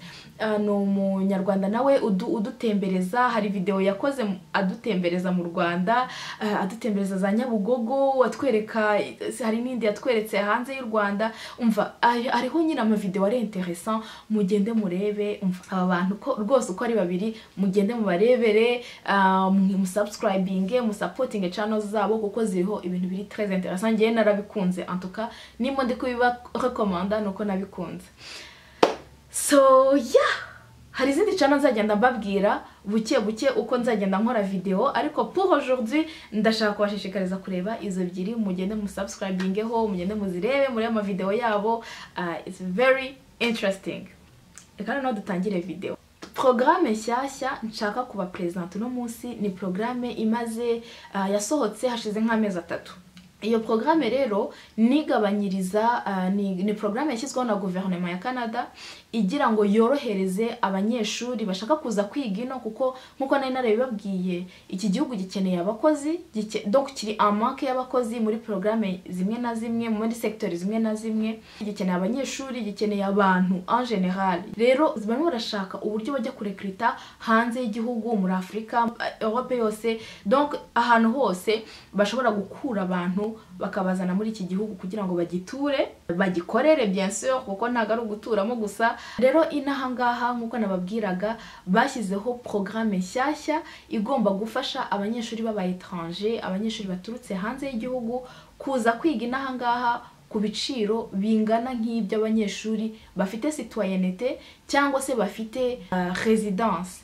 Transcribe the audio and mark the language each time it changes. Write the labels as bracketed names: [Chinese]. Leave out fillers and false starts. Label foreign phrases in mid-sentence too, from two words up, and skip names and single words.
[Kinyarwanda] No munyarwanda nawe udutembereza, hari video yakoze adutembereza mu Rwanda, adutembereza za Nyabugogo, atwereka hari n'indi yatweretse hanze y'u Rwanda. Umva ariho nyina ama video ari interessant, mugende murebe umva aba bantu ko rwose uko ari babiri mugende mubarebere, mu subscribing mu supporting channels zabo kuko ziriho ibintu biri [French] très interessant. [Kinyarwanda] Ngiye narabikunze [French] en tout cas [Kinyarwanda] nimba ndi kubiba recommanda nuko nabikunze. So yeah, hari izindi channel nzagenda mbabwira buke uko nzagenda nkora video, ariko [French] pour aujourd'hui [Kinyarwanda] ndashaka kubashishikariza kureba izo ebyiri, mugende mu subscribingeho, mugende muzirebe muri ama video yabo. [English] It's very interesting. [Kinyarwanda] Reka no dutangire video. Programme nshyashya nshaka kuba present no munsi ni programme imaze yasohotse hashize nk'amezi 3. Iyo programme rero nigabanyiriza ni programme yashyizweho na gouvernement ya Canada igira ngo yorohereze abanyeshuri bashaka kuza kwiga ino, kuko nkuko nari narabibabwiye iki gihugu gikeneye abakozi, donc kiri [French] en manque [Kinyarwanda] y'abakozi muri programme zimwe na zimwe, muri secteur zimwe na zimwe, gikeneye abanyeshuri, gikeneye abantu [French] en general. [Kinyarwanda] Rero barimo barashaka uburyo bajya kurekrita hanze y'igihugu, muri Afrika, Europe yose, donc ahantu hose bashobora gukura abantu bakabazana muri iki gihugu kugira ngo bagiture bagikorere [French] bien sûr [Kinyarwanda] kuko ntago ari uguturamo gusa. Rero inaha ngaha nkuko nababwiraga bashyizeho programme nshyashya igomba gufasha abanyeshuri b'aba étranger, abanyeshuri baturutse hanze y'igihugu kuza kwiga inaha ngaha ku biciro bingana nk'ibyo abanyeshuri bafite citoyenneté cyangwa se bafite residence.